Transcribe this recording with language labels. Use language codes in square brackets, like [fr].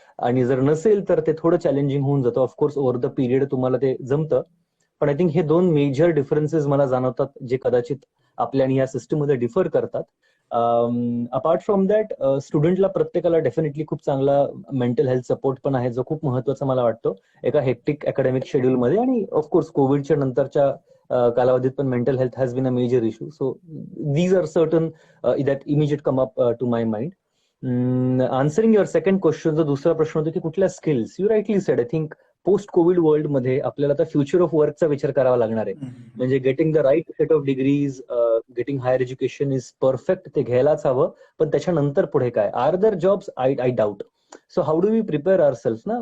[mr] आणि जर नसेल तर ते थोडं चॅलेंजिंग होऊन जातं. [en] of course over the period [mr] तुम्हाला ते जमतं, पण [en] I think [mr] हे 2 मेजर डिफरन्सेस मला जाणवतात, जे कदाचित आपल्या आणि या सिस्टममध्ये डिफर करतात. [en] apart from that, [mr] स्टुडंटला प्रत्येकाला डेफिनेटली खूप चांगला मेंटल हेल्थ सपोर्ट पण आहे, जो खूप महत्वाचा मला वाटतो एका हेक्टिक अकॅडमिक शेड्यूलमध्ये. आणि [en] of course [mr] कोविडच्या नंतरच्या कालावधीत पण [en] Mental health has been a major issue. So these are certain that immediate come up to my mind. Answering your second question, [mr] जो दुसरा प्रश्न होता की कुठल्या skills, [en] You rightly said. I think post COVID world [mr] मध्ये आपल्याला आता future of वर्कचा विचार करावा लागणार आहे. म्हणजे [en] getting the right set of degrees, getting higher education is perfect, [mr] ते घ्यायलाच हवं. पण त्याच्यानंतर पुढे काय, [en] Are there jobs? I doubt. So how do we prepare our self ना.